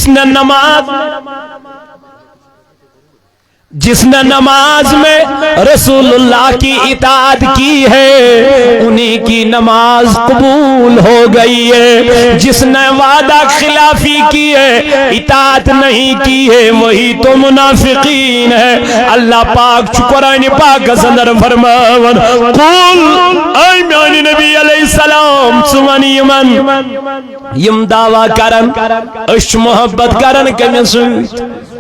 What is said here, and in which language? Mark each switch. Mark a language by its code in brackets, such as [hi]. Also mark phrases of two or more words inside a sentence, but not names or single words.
[ur] جس نے نماز میں رسول اللہ کی اطاعت کی ہے انہی کی نماز قبول ہو گئی ہے. جس نے وعدہ خلافی کی ہے اطاعت نہیں کی ہے وہی تو منافقین ہے. [ks] اللہ پاک قرآن پاک اندر فرماون قل اے میانی نبی علیہ السلام سمانی یمن یم دعویٰ کرن اش محبت کرن کمی سویت